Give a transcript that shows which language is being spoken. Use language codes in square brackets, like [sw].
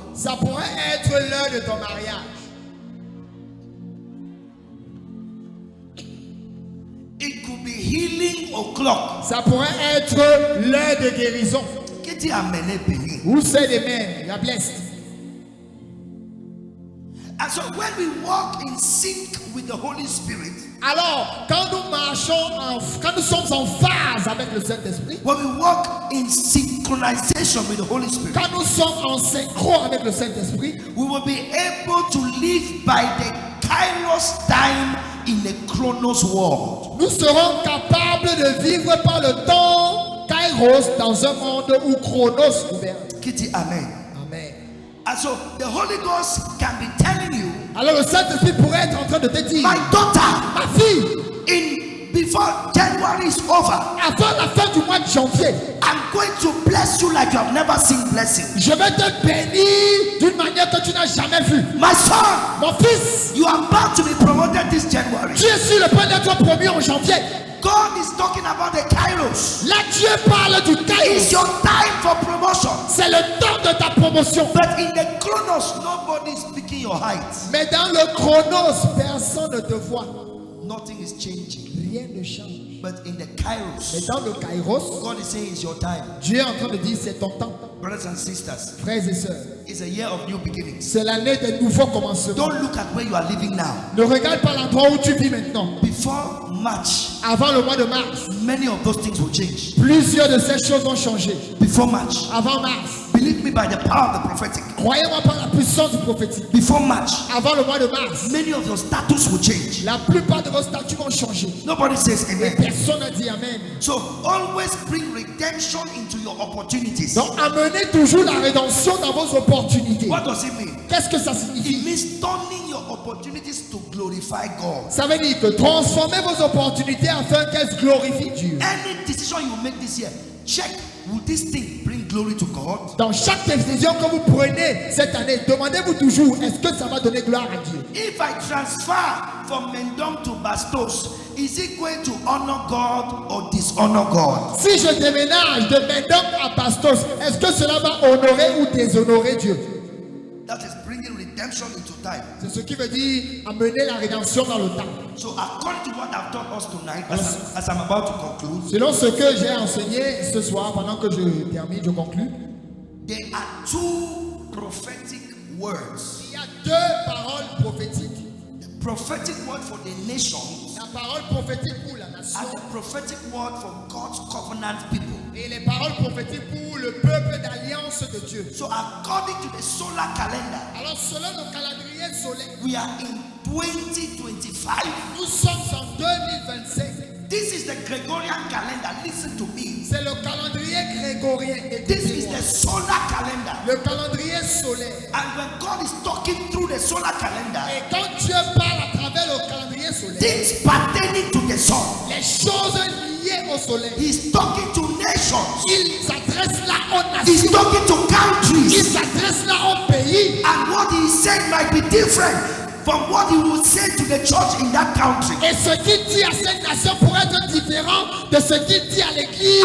[fr] ça pourrait être l'heure de ton mariage. [en] It could be healing o'clock. [fr] Ça pourrait être l'heure de guérison. Qui dit Amen est béni. Où c'est les mains, la blessed. [en] And so when we walk in sync with the Holy Spirit, [fr] Alors, quand nous marchons, quand nous sommes en phase avec le Saint-Esprit, [en] when we walk in synchronization with the Holy Spirit, [fr] quand nous sommes en synchro avec le Saint-Esprit, [en] we will be able to live by the Kairos time in a Chronos world. [fr] nous serons capables de vivre par le temps Kairos dans un monde où Chronos gouverne. Qui dit Amen. Amen. [en] And so the Holy Ghost can be telling you, [fr] Alors le Saint-Esprit pourrait être en train de te dire, [en] my daughter, [fr] ma fille, [en] before January is over, [fr] avant la fin du mois de janvier, [en] I'm going to bless you like you have never seen blessing. [fr] je vais te bénir d'une manière que tu n'as jamais vue. [en] My son, [fr] Mon fils, [en] you are about to be promoted this January. [fr] tu es sur le point d'être promu en janvier. [en] God is talking about the Kairos. [fr] Là, Dieu parle du [en] It's Kairos. your time for promotion. [fr] C'est le temps de ta promotion. [en] But in the Chronos, nobody is speaking your height. [fr] Mais dans le Chronos, personne ne te voit. [en] Nothing is changing. [fr] Rien ne change. [en] But in the [fr] Mais Kairos, dans le Kairos, [en] God is saying it's your time. [fr] Dieu est en train de dire c'est ton temps. [en] Brothers and sisters, [fr] Frères et sœurs, [en] it's a year of new beginnings. [fr] c'est l'année des nouveaux commencements. [en] Don't look at where you are living now. [fr] Ne regarde pas l'endroit où tu vis maintenant. [en] Before March, [fr] Avant le mois de mars, [en] many of those things will change. [fr] plusieurs de ces choses vont changer. [en] Before March, [fr] Avant mars, [en] Believe me by the power of the prophetic. [fr] Croyez-moi par la puissance du prophétique. [en] Before March, [fr] Avant le mois de mars, [en] many of your status will change. [fr] la plupart de vos statuts vont changer. [en] Nobody says [fr] Et amen. personne n'a dit amen. [en] So always bring redemption into your opportunities. [fr] Donc amenez toujours la rédemption dans vos opportunités. [en] What does it mean? [fr] Qu'est-ce que ça signifie? [en] It means turning your opportunities to glorify God. [fr] Ça veut dire que transformez vos opportunités afin qu'elles glorifient Dieu. [en] Any decision you make this year, check, will this thing bring glory to God? [fr] Dans chaque décision que vous prenez cette année, demandez-vous toujours, est-ce que ça va donner gloire à Dieu? [en] If I transfer from Mendom to Bastos, is it going to honor God or dishonor God? [fr] Si je déménage de Mendom à Bastos, est-ce que cela va honorer ou déshonorer Dieu? [en] That is bringing redemption into time. [fr] C'est ce qui veut dire amener la rédemption dans le temps. [en] So according to what I've taught us tonight, as I'm about to conclude, [fr] Selon ce que j'ai enseigné ce soir, pendant que je termine, je conclus, [en] there are two prophetic words. [fr] il y a deux paroles prophétiques. [en] The prophetic word for the nations [fr] La parole prophétique pour la nation [en] and the prophetic word for God's covenant people. [fr] et les paroles prophétiques pour le peuple d'alliance de Dieu. [en] So according to the solar calendar, [fr] Alors selon le calendrier solaire, [en] we are in 2025. [fr] nous sommes en 2025. [en] This is the Gregorian calendar. Listen to me. [fr] C'est le calendrier grégorien. [en] This is [fr] Écoutez-moi. [en] the solar calendar. [fr] Le calendrier solaire. [en] And when God is talking through the solar calendar, [fr] Et quand Dieu parle à travers le calendrier solaire, [en] things pertaining to the sun, [fr] les choses liées au soleil, [en] He's talking to nations. [fr] il s'adresse là aux [en] He's [fr] nations, [en] talking to [fr] il [en] countries. [fr] s'adresse là aux pays. [en] And what He said might be different from what He would say to the church in that country. [fr] Et ce qu'il dit à cette nation pourrait être différent de ce qu'il dit à l'église.